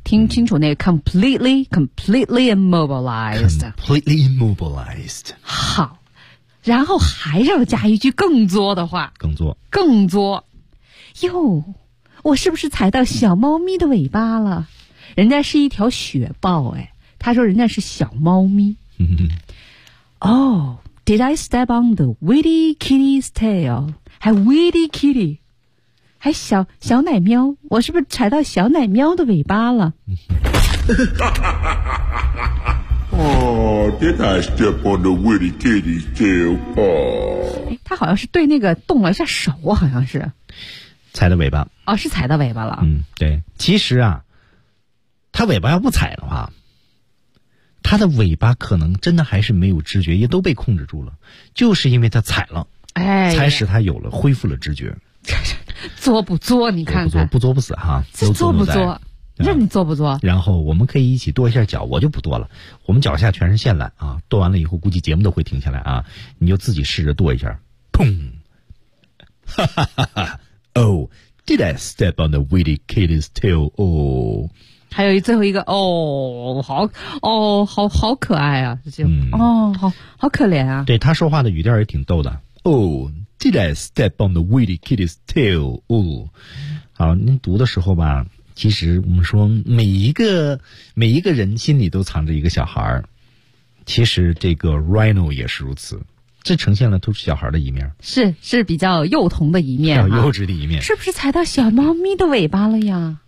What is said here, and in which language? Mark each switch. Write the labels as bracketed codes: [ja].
[zh] 听清楚那个 [en] completely, completely immobilized. Completely immobilized. [zh] 好。然后还要加一句更作的话。更作。更作。哟我是不是踩到小猫咪的尾巴了人家是一条雪豹哎。他说人家是小猫咪。 [en] Oh, did I step on the witty kitty's tail? [zh] 还 [en] witty kitty? [zh] 还小奶喵我是不是踩到小奶喵的尾巴了 [en] Oh, did I step on the witty kitty's tail? Oh. [zh] 他好像是对那个动了一下手好像是。踩的尾巴。哦是踩的尾巴了。嗯对。其实啊他尾巴要不踩的话。它的尾巴可能真的还是没有知觉，也都被控制住了，就是因为它踩了，哎，才使它有了恢复了知觉。作不作？你看看，不作不作不死哈，作不作？任你作不作？然后我们可以一起跺一下脚，我就不跺了。我们脚下全是线缆啊，跺完了以后估计节目都会停下来啊，你就自己试着跺一下，砰！哈哈哈哈 [en] ！Oh, did I step on the witty kitty's tail? Oh。 [zh] 还有最后一个哦，好哦，好好可爱啊，就、嗯、哦，好好可怜啊。对，他说话的语调也挺逗的。 [en] Oh, did I step on the witty kitty's tail? Oh， [zh] 好，您读的时候吧，其实我们说每一个人心里都藏着一个小孩，其实这个 Rhino 也是如此。这呈现了都是小孩的一面，是比较幼童的一面、啊，比较幼稚的一面，是不是踩到小猫咪的尾巴了呀？